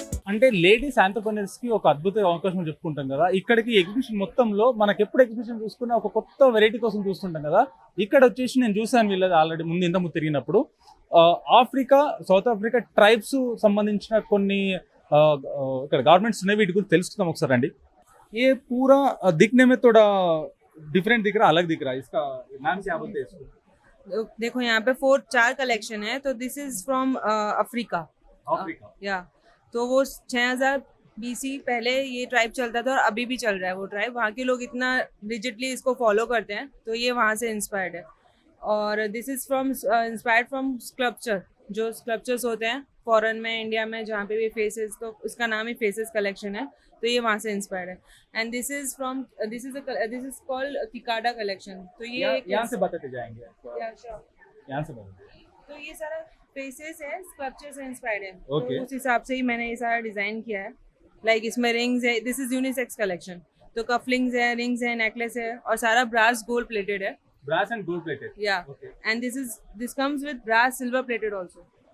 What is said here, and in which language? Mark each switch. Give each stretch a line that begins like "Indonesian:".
Telugu: అంటే ladies entrepreneurs కి ఒక అద్భుత అవకాశం చెప్పుకుంటాం కదా. ఇక్కడికి ఎగ్జిబిషన్ మొత్తంలో మనకి ఎప్పుడు ఎగ్జిబిషన్ చూసుకున్నా ఒక కొత్త వెరైటీ కోసం చూస్తుంటాం కదా. ఇక్కడ వచ్చేసి నేను చూసాను వీళ్ళది ఆల్రెడీ ముందు తిరిగినప్పుడు ఆఫ్రికా, సౌత్ ఆఫ్రికా ట్రైబ్స్ సంబంధించిన కొన్ని ఇక్కడ గార్మెంట్స్ ఉన్నాయి. వీటి గురించి తెలుసుకుందాం ఒకసారి అండి.
Hindi: ये पूरा दिखने में थोड़ा डिफरेंट दिख रहा, अलग दिख रहा है. इसका नाम क्या बोलते हैं इसको? देखो यहाँ पे 4 कलेक्शन है. तो
English: This is from Africa.
Hindi: Africa. या तो वो 6000 BC पहले ये ट्राइब चलता था और अभी भी चल रहा है वो ट्राइब. वहाँ के लोग इतना रिजिडली इसको फॉलो करते हैं, तो ये वहाँ से इंस्पायर्ड है. और
English: This is from inspired from sculpture.
Hindi: जो स्कल्पचर्स होते हैं फॉरेन में, इंडिया में, जहाँ पे भी फेसेस, तो इसका नाम ही फेसेस कलेक्शन है. तो ये वहाँ से इंस्पायर्ड है.
English: And this is called cicada collection.
Hindi: तो ये यहाँ से बताते जाएंगे
English: Yeah, sure.
Hindi: यहाँ से बताते. तो ये सारा फेसेस है, स्कल्पचर से इंस्पायर्ड है.
English: Okay.
Hindi: तो उस हिसाब से ही मैंने ये सारा डिजाइन किया है. लाइक इसमें रिंग्स है,
English: This is unisex collection.
Hindi: तो कफलिंग्स है, रिंग्स है, नेकलेस है और सारा ब्रास गोल्ड प्लेटेड है.
English: Brass and gold plated. Yeah. Okay. And this comes with brass silver plated also.